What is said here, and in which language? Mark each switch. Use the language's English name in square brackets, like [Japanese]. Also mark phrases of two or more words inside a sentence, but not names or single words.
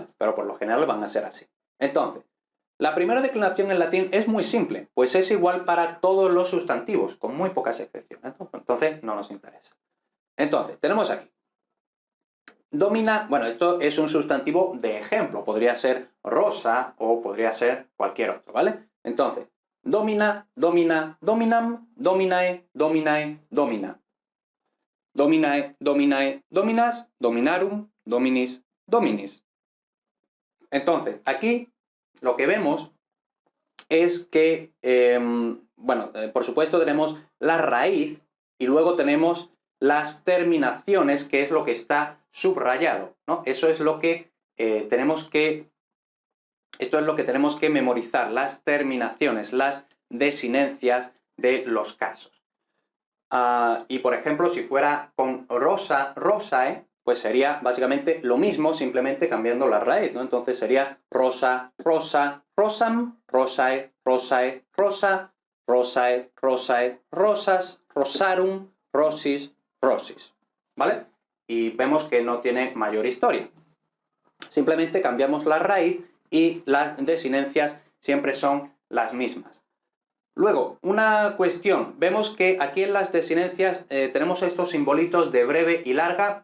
[Spanish] Pero por lo general van a ser así. Entonces, la primera declinación en latín es muy simple, pues es igual para todos los sustantivos, con muy pocas excepciones. Entonces, no nos interesa. Entonces, tenemos aquí. Domina, bueno, esto es un sustantivo de ejemplo, podría ser rosa o podría ser cualquier otro, ¿vale? Entonces, [Latin] domina, domina, dominam, dominae, dominae, domina. Dominae, dominae, dominas, dominarum, dominis, dominis. [Spanish] Entonces, aquí lo que vemos es que, por supuesto tenemos la raíz y luego tenemos las terminaciones, que es lo que está subrayado, ¿no? Eso es lo que esto es lo que tenemos que memorizar, las terminaciones, las desinencias de los casos. Y por ejemplo, si fuera con [Latin] rosa, rosae, [Spanish] pues sería básicamente lo mismo, simplemente cambiando la raíz, ¿no? Entonces sería [Latin] rosa, rosa, rosam, rosae, rosae, rosa, rosae, rosae, rosas, rosarum, rosis, rosis, [Spanish] ¿vale? Y vemos que no tiene mayor historia. Simplemente cambiamos la raíz y las desinencias siempre son las mismas. Luego, una cuestión. Vemos que aquí en las desinencias tenemos estos simbolitos de breve y larga.